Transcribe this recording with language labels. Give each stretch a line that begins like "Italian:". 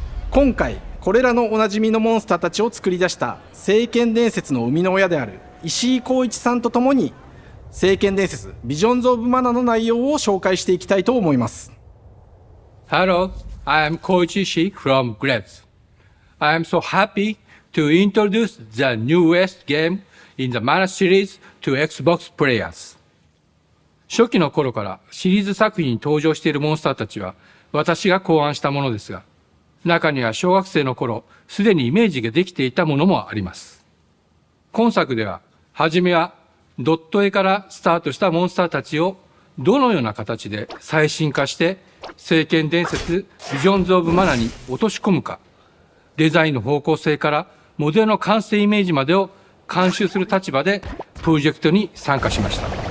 Japanese: 今回これらのおなじみのモンスターたちを作り出した聖剣伝説の生みの親である石井浩一さんとともに、聖剣伝説ビジョンズ・オブ・マナの内容を紹介していきたいと思います。
English: Hello, I am Koichi Ishii from Gretz. I am so happy to introduce the newest game in the Mana series to Xbox players.
Japanese: 初期の頃からシリーズ作品に登場しているモンスターたちは私が考案したものですが、中には小学生の頃すでにイメージができていたものもあります。今作では初めはドット絵からスタートしたモンスターたちをどのような形で最新化して聖剣伝説ビジョンズ・オブ・マナに落とし込むか、デザインの方向性からモデルの完成イメージまでを監修する立場でプロジェクトに参加しました。